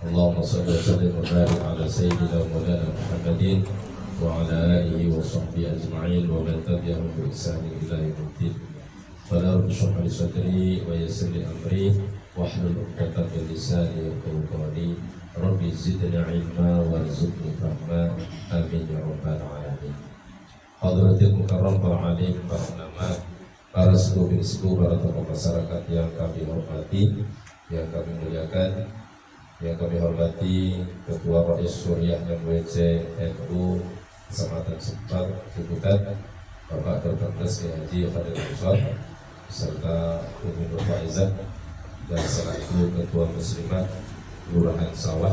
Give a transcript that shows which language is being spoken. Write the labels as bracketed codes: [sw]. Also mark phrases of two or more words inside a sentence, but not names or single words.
[ar] اللهم صل وسلم وبارك على سيدنا ومولانا محمد وعلى آله وصحبه أجمعين ومن تبعهم بإحسان إلى يوم الدين. فلا ربي لي صدري ويسر لي أمري واحلل عقدة من لساني يفقهوا قولي. رب زدني علما وارزقني فهما. آمين يا رب العالمين. حضرة المكرم [id] para alim, para ulama, para sepuh bin sepuh, para tokoh masyarakat yang kami hormati, yang kami muliakan, yang kami hormati Ketua Rais Suriah MWC NU Kecamatan Sepat Ciputat, Bapak Dr. Haji Fadil Musab, serta Umi Nur Faizah dan selaku Ketua Muslimat Kelurahan Sawah